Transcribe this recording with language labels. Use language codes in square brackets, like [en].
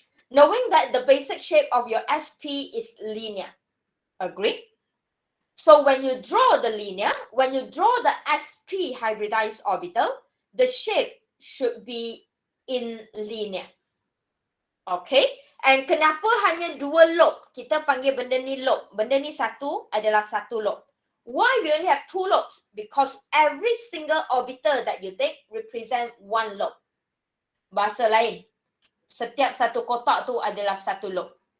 [en] Knowing that the basic shape of your SP is linear. Agree? So when you draw the linear, when you draw the SP hybridized orbital, the shape should be in linear. Okay? And [ms] kenapa hanya 2 lobe? Kita panggil benda ni lobe. Benda ni satu adalah satu lobe. [en] Why we only have 2 lobes? Because every single orbital that you take represent 1 lobe. [ms] Bahasa lain, setiap satu kotak tu adalah satu lobe.